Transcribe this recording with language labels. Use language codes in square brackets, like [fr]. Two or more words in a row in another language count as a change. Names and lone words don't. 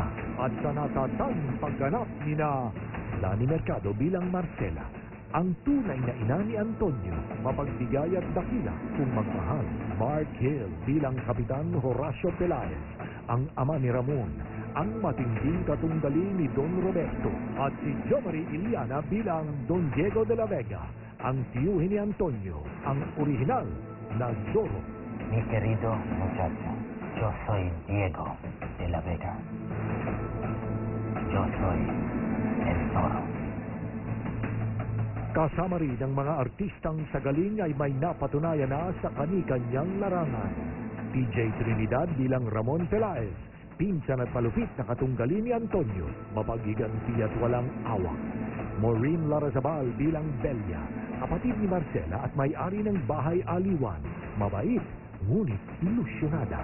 [tl] At sa natatang pagganap ni na Lani Mercado bilang Marcela, ang tunay na ina ni Antonio, mapagbigay at dakila kung magmahal. Mark Hill bilang Kapitan Horacio Pelaez, ang ama ni Ramon, ang matinding katunggali ni Don Roberto. At si Jomari Iliana bilang Don Diego de la Vega, ang tiyuhin ni Antonio, ang orihinal na Zorro. [es] Mi querido muchacho, yo soy Diego de la Vega. Yo soy el Zorro. [tl] Kasama rin ang mga artistang sa galing ay may napatunayan na sa kani-kanyang larangan. TJ Trinidad bilang Ramon Pelaez, pinsan at palupit na katunggali ni Antonio, mapaghiganti at walang awak. Maureen Larazabal bilang Belia, kapatid ni Marcela at may-ari ng bahay Aliwan, mabait ngunit ilusyonada.